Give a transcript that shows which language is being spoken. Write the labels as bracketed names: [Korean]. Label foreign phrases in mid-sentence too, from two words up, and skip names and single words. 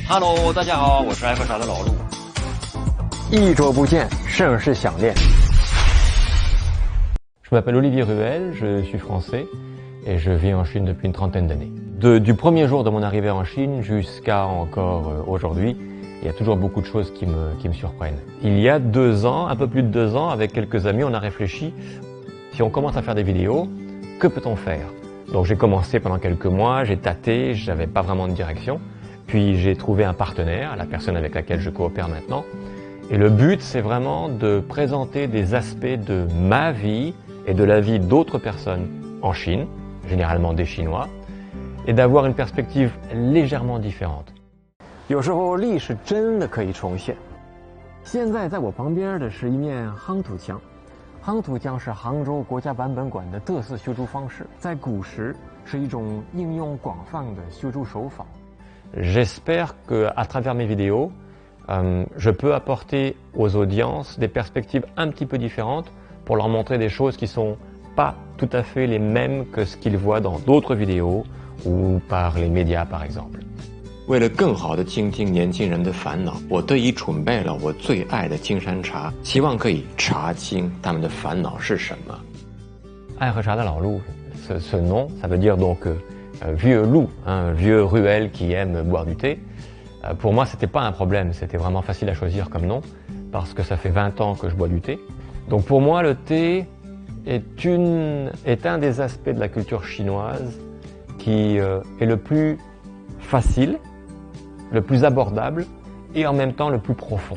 [Chinese] Hello， 大家好，我是爱喝茶的老陆。一周不见，甚是想念。 [French] Je m'appelle Olivier Ruel, je suis français et je vis en Chine depuis une trentaine d'années. Du premier jour de mon arrivée en Chine jusqu'à encore aujourd'hui, il y a toujours beaucoup de choses qui me surprennent. Il y a 2 ans, un peu plus de 2 ans, avec quelques amis, on a réfléchi, si on commence à faire des vidéos, que peut-on faire? Donc j'ai commencé pendant quelques mois, j'ai tâté, j'avais pas vraiment de direction, puis j'ai trouvé un partenaire, la personne avec laquelle je coopère maintenant, et le but c'est vraiment de présenter des aspects de ma vie et de la vie d'autres personnes en Chine, généralement des Chinois, et d'avoir une perspective légèrement différente. [Chinese] 有时候历史真的可以重现。现在在我旁边的是一面夯土墙，夯土墙是杭州国家版本馆的特色修筑方式，在古时是一种应用广泛的修筑手法。 [French] J'espère qu'à travers mes vidéos, je peux apporter aux audiences des perspectives un petit peu différentes pour leur montrer des choses qui sont pas tout à fait les mêmes que ce qu'ils voient dans d'autres vidéos ou par les médias par exemple. [Chinese] 为了更好地倾听年轻人的烦恼，我特意准备了我最爱的金山茶，希望可以查清他们的烦恼是什么。 [French] 爱喝茶的老陆 ce nom, ça veut dire donc vieux loup, un vieux ruelle qui aime boire du thé. Pour moi, c'était pas un problème, c'était vraiment facile à choisir comme nom, parce que ça fait 20 ans que je bois du thé. Donc pour moi, le thé est un des aspects de la culture chinoise qui est le plus facile, le plus abordable et en même temps le plus profond.